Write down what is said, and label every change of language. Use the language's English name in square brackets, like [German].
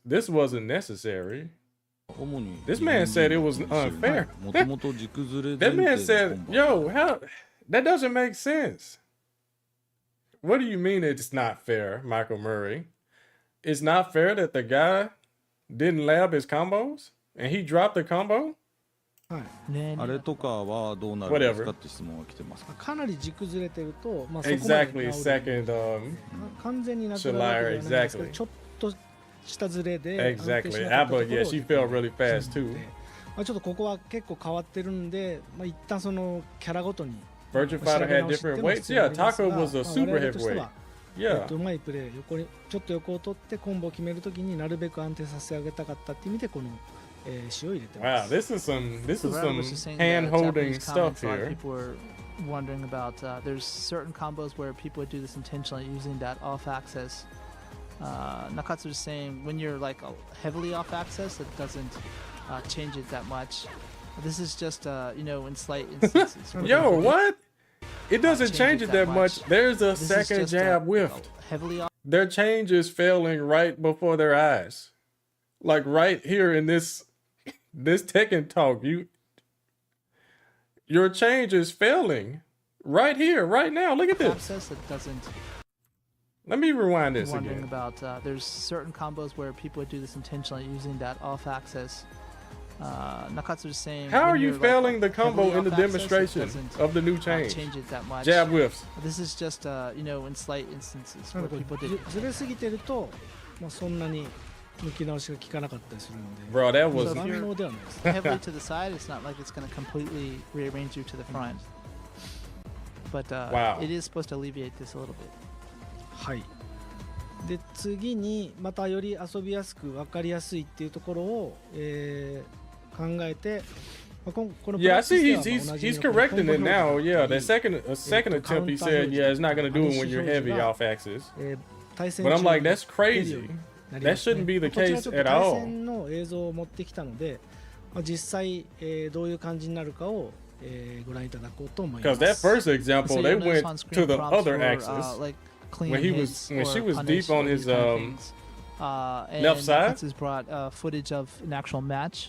[English] This wasn't necessary. This man said it was unfair. That man said, yo, how? That doesn't make sense. What do you mean it's not fair, Michael Murray? It's not fair that the guy didn't lab his combos and he dropped the combo? [Japanese] あれとかはどうなるんですかって質問が来てます。かなり軸ずれてると、まあそこまで [English] Exactly, second [Japanese] 完全になくなるわけではないんですけど、ちょっとしたずれで [English] Exactly. Abba, yeah, she fell really fast too. [Japanese] まあちょっとここは結構変わってるんで、まあ一旦そのキャラごとに [English] Virtua Fighter had different weights. Yeah, Taco was a super heavyweight. Yeah. [Japanese] うまいプレー、ちょっと横を取ってコンボを決めるときになるべく安定させてあげたかったって意味でこの塩を入れてます。 [English] Wow, this is some hand holding stuff here. People were wondering about there's certain combos where people would do this intentionally using that off axis. Nakatsu is saying when you're like heavily off axis, it doesn't change it that much. This is just you know, in slight instances. Yo, what? It doesn't change it that much. There's a second jab whiffed. Their change is failing right before their eyes. Like right here in this Tekken Talk, your change is failing right here, right now. Look at this. Let me rewind this Wondering again. about there's certain combos where people would do this intentionally using that off axis. Nakatsu is saying, how are you like failing the combo in the off-axis, demonstration of the new change? Change it that much. Jab whiffs. This is just you know, in slight instances where people did. [Japanese] ずれすぎてると、まあそんなに抜き直しが効かなかったりするので。 [English] Bro, that was. So if you're heavily to the side, it's not like it's going to completely rearrange you to the front. But wow. It is supposed to alleviate this a little bit. [Japanese] はい。で次にまたより遊びやすく分かりやすいっていうところを、考えて、 [English] Yeah, I see he's correcting it now. Yeah, the second attempt he said, yeah, it's not gonna do it when you're heavy off axis. But I'm like, that's crazy. That shouldn't be the case at all. [Japanese] 対戦の映像を持ってきたので、実際、どういう感じになるかを、ご覧いただこうと思います。 [English] Because that first example, they went to the other axis. When she was deep on his left side, has brought footage of an actual match.